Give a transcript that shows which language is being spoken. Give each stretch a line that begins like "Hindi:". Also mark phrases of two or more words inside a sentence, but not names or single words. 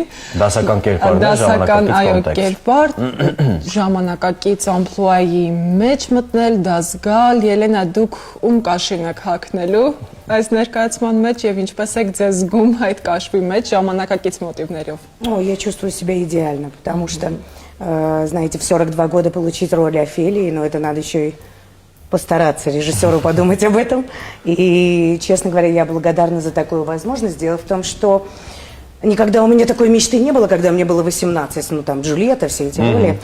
Armenian: Դասական կերպարն է, ժամանակակից կոնտեքստ։ Կերպար, ժամանակակից ամպլուայի մեջ մտնել, դա զգալ, Ելենա, դուք ում կաշին եք հագնելու այս ներկայացման մեջ եւ ինչպես եք ձեզ զգում այդ կաշվի մեջ ժամանակակից մոտիվներով։
Russian: Ну, я чувствую себя идеально, потому что, знаете, в 42 года получить роль Офелии, но это надо еще и постараться режиссеру подумать об этом. И, честно говоря, я благодарна за такую возможность. Дело в том, что никогда у меня такой мечты не было, когда мне было 18, ну там Джульетта, все эти роли.